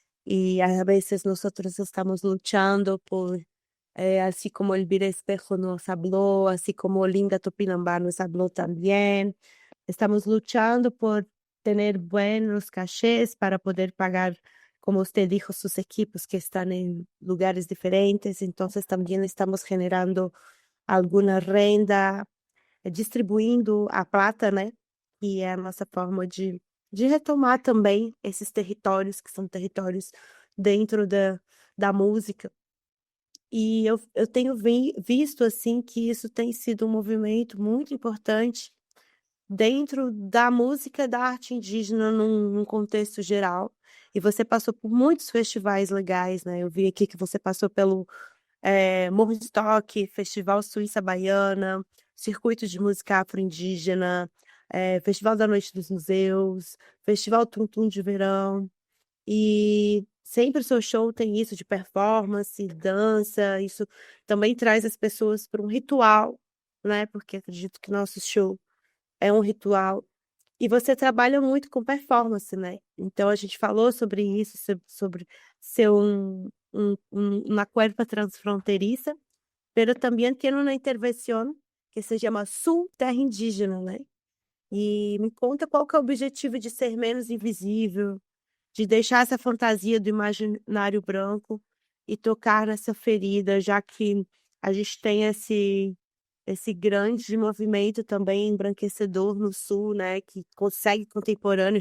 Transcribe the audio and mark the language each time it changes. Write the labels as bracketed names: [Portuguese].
[Spanish] Y a veces nosotros estamos luchando por, así como Elvira Espejo nos habló, así como Linda Tupinambá nos habló también, estamos luchando por tener buenos cachés para poder pagar, como usted dijo, sus equipos que están en lugares diferentes. Entonces también estamos generando alguna renda, distribuindo a plata, né? [Portuguese] E é a nossa forma de retomar também esses territórios, que são territórios dentro da música. E eu tenho visto, assim, que isso tem sido um movimento muito importante dentro da música e da arte indígena num contexto geral. E você passou por muitos festivais legais, né? Eu vi aqui que você passou pelo Morro de Estoque, Festival Suíça Baiana, Circuito de Música Afro-Indígena, Festival da Noite dos Museus, Festival Tum Tum de Verão. E sempre o seu show tem isso de performance, dança, isso também traz as pessoas para um ritual, né? Porque acredito que nosso show é um ritual. E você trabalha muito com performance, né? Então a gente falou sobre isso, sobre ser [Spanish] una cuerpa transfronteriza, pero también tiene una intervención que [Portuguese] se chama Sul Terra Indígena, né? E me conta qual que é o objetivo de ser menos invisível, de deixar essa fantasia do imaginário branco e tocar nessa ferida, já que a gente tem esse grande movimento também embranquecedor no sul, né, que consegue contemporâneo.